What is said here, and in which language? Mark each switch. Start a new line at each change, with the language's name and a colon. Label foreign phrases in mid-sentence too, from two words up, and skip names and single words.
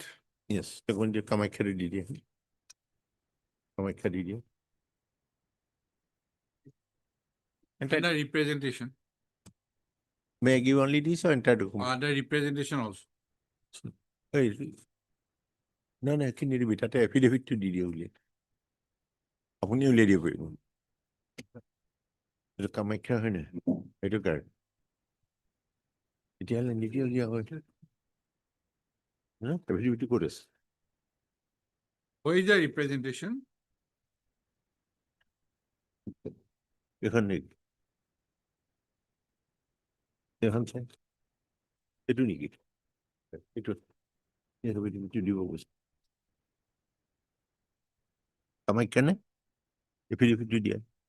English: Yes,
Assamese: এখন যে কামাখ্যাৰে দি দিয়ে। কামাখ্যা দি দিয়ে।
English: And the representation. May I give only this or entire document? The representation also. Hey, no,
Assamese: এইখিনি নিদিবি, তাতে এফিডেভিটটো দি দিয়ে উলিয়াই। আপুনি উলিয়াই দিব পাৰিব। এইটো কামাখ্যা হয় নাই? সেইটো কাৰ? তেতিয়াহ'লে নিদিয়ে উলিয়া হয়। এফিডেভিটটো ক'ত আছে?
English: Who is the representation?
Assamese: এখন নেকি? এখন চাই। এইটো নেকি? এইটো এফিডেভিটটো দিব কৈছে। কামাখ্যা নে? এফিডেভিটটো দিয়া।